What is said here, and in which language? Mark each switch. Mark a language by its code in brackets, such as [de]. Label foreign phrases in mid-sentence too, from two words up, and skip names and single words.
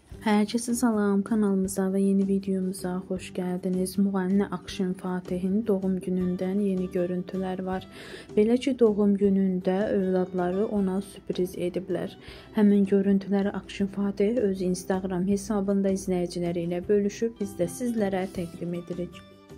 [tr] Herkese salam, kanalımıza ve yeni videomuza hoş geldiniz. Müğənni Akşin Fatih'in doğum gününden yeni görüntüler var. [az] Belə ki, doğum günündə övladları ona sürpriz ediblər. Həmin görüntüləri Akşin Fatih öz Instagram hesabında izləyiciləri ilə bölüşüb, biz də sizlərə təqdim edirik.